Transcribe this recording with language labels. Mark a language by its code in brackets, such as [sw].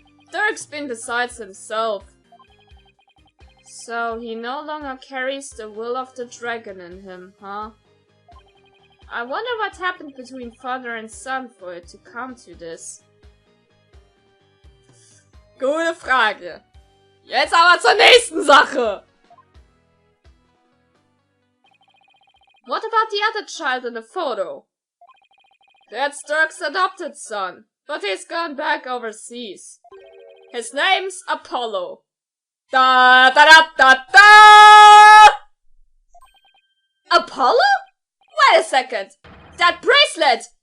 [en] Dirk's been besides himself. So he no longer carries the will of the dragon in him, huh? I wonder what happened between father and son for it to come to this. [de] Gute Frage. Jetzt aber zur nächsten Sache. [en] What about the other child in the photo? That's Dirk's adopted son, but he's gone back overseas. His name's Apollo. Da da da da da! Apollo? Wait a second. That bracelet!